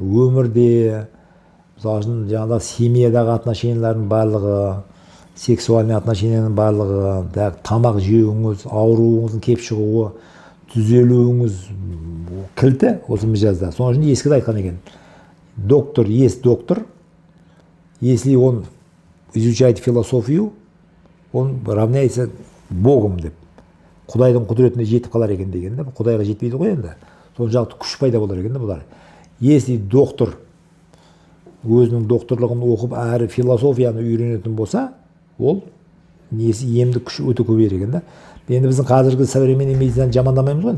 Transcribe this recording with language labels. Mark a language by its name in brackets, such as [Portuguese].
[Kazakh] Өмірде, мысалы үшін жаңағыда семьядағы отношениялардың барлығы, сексуальный отношенияның барлығы, тамақ жеуіңіз, ауруыңыздың кеп шығуы, түзелуіңіз кілті осы мижазда. Соның үшін ескіде айтқан екен. [Russian] Доктор есть доктор, если он изучает философию, он равняется Богом деп. [Kazakh] Құдайдың құдіретіне жетіп қалар екен деген. Құдайға жетпейді ғой енді. Сол жақты күш пайда болар екен бұлар. [Russian] Если доктор [Kazakh] өзінің докторлығын оқып, әрі философияны үйренетін болса, ол несі емді күш өте көбейер екен. Енді біздің қазіргі современный медицинаны жамандамаймыз ғой.